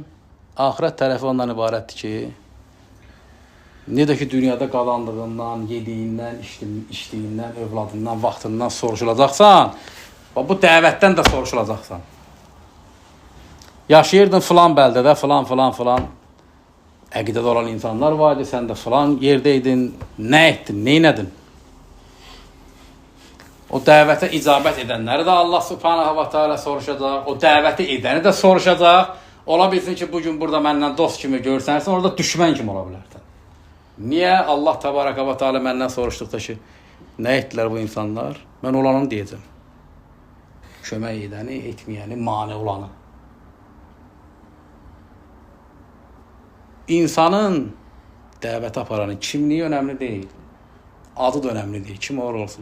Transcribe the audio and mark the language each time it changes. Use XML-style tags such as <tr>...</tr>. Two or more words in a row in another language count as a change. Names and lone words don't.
<az>Axirət tərəfi ondan ibarətdir ki, necə ki dünyada qazandığından, yediyindən, içdiyindən, övladından, vaxtından soruşulacaqsan, bu dəvətdən də soruşulacaqsan. Yaşayırdın filan bəldədə, filan əqidədə olan insanlar vardı, sən də filan yerdəydin, nə etdin, neynədin? O dəvətə icabət edənləri də Allah</az> <ar>سبحانه وتعالى</ar> <az>soruşacaq, o dəvəti edəni də soruşacaq. Ola bilsin ki, bugün burada məndən dost kimi görsənsən, orada düşmən kimi ola bilərsən. Niyə Allah</az> <ar>تبارك وتعالى</ar> <az>məndən soruşduqda ki, nə etdilər bu insanlar? Mən olanı deyəcəm. Kömək edəni, etməyəni, mane olanı. İnsanın dəvət aparanı kimliyi önəmli deyil. Adı da önəmli deyil. Kim olur olsun.</az>